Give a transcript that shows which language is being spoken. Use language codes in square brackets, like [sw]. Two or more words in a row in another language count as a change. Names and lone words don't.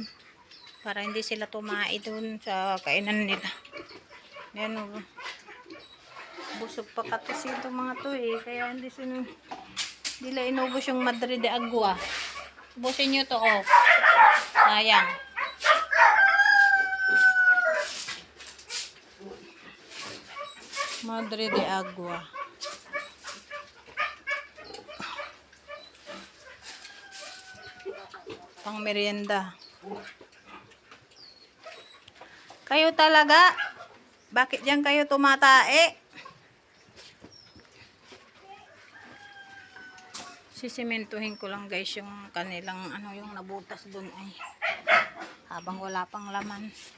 [tl] Para hindi sila tumae doon sa kainan nila. Yan busog pa kasi itong mga to kaya hindi nila inubos yung Madre de Agua. Ubusin nyo to sayang. Madre de Agua. Pang merienda. Kayo talaga, bakit diyan kayo tumatae? Sisimentuhin ko lang guys yung kanilang yung nabutas dun habang wala pang laman.